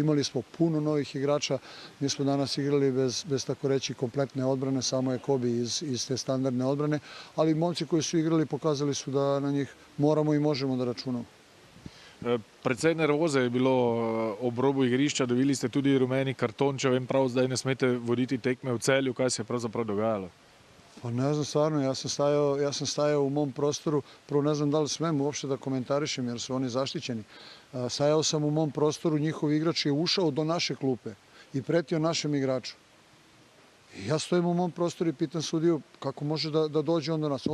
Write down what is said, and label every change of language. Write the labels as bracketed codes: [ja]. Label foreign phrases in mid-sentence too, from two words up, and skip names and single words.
[sr] Imali smo puno novih igrača, mi smo danas igrali bez tako reći kompletne odbrane, samo je Kobi iz te standardne odbrane, ali momci koji su igrali pokazali su da na njih moramo i možemo da računamo. [sl] Precej nervoze je bilo ob robu igrišča, dobili ste tudi rumeni karton, če vem prav, zdaj ne smete voditi tekme v Celju. Kaj se je pravzaprav dogajalo? [sr] Pa ne znam stvarno, ja sam stajao u mom prostoru, prvo ne znam da li smem uopšte da komentarišem jer su oni zaštićeni. Stajao sam u mom prostoru, njihov igrač je ušao do naše klupe i pretio našem igraču. I ja stojim u mom prostoru i pitam sudiju kako može da dođe on do nas.